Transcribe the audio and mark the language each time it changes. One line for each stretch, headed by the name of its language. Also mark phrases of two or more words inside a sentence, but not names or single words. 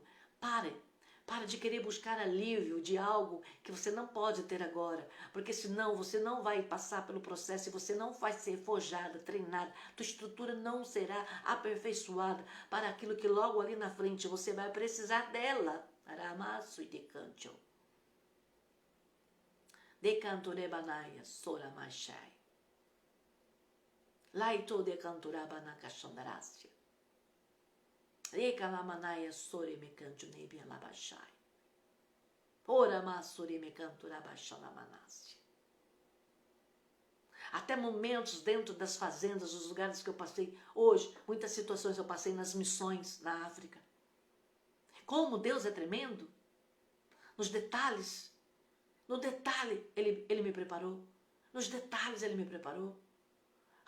Portuguese: Pare de querer buscar alívio de algo que você não pode ter agora. Porque senão você não vai passar pelo processo e você não vai ser forjada, treinada. Tua estrutura não será aperfeiçoada para aquilo que logo ali na frente você vai precisar dela. Aramasu e decanto. Decanto rebanaya sora machai. Laito decanto rabanaka chandarasya. Recalamanaya sore mecanto nebia labachai. Ora masore mecanto rabachalamanasya. Até momentos dentro das fazendas, os lugares que eu passei hoje, muitas situações eu passei nas missões na África. Como Deus é tremendo, nos detalhes, no detalhe Ele me preparou, nos detalhes Ele me preparou.